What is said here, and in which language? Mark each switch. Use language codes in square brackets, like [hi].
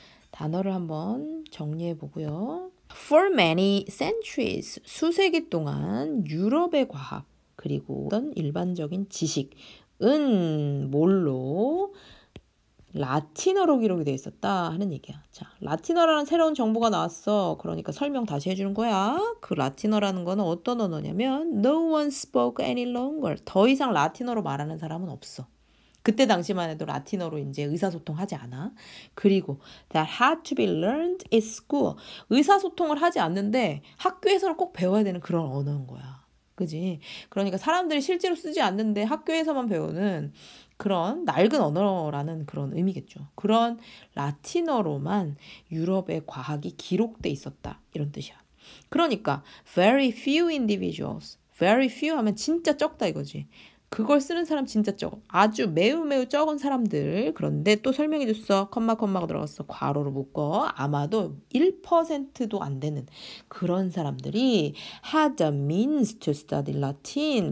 [ko] 단어를 한번 정리해 보고요. [en] For many centuries, [ko] 수세기 동안 유럽의 과학 그리고 어떤 일반적인 지식은 뭘로 라틴어로 기록이 돼 있었다 하는 얘기야. 자, 라틴어라는 새로운 정보가 나왔어. 그러니까 설명 다시 해주는 거야. 그 라틴어라는 거는 어떤 언어냐면 [en] No one spoke any longer. [ko] 더 이상 라틴어로 말하는 사람은 없어. 그때 당시만 해도 라틴어로 이제 의사소통하지 않아. 그리고 [en] that had to be learned in school. [ko] 의사소통을 하지 않는데 학교에서는 꼭 배워야 되는 그런 언어인 거야. 그지? 그러니까 사람들이 실제로 쓰지 않는데 학교에서만 배우는 그런 낡은 언어라는 그런 의미겠죠. 그런 라틴어로만 유럽의 과학이 기록돼 있었다. 이런 뜻이야. 그러니까 [en] very few individuals. [ko] very few 하면 진짜 적다 이거지. 그걸 쓰는 사람 진짜 적어. 아주 매우 적은 사람들. 그런데 또 설명해 줬어. 컴마가 들어갔어. 괄호로 묶어. 아마도 1%도 안 되는 그런 사람들이 [en] had the means to study Latin.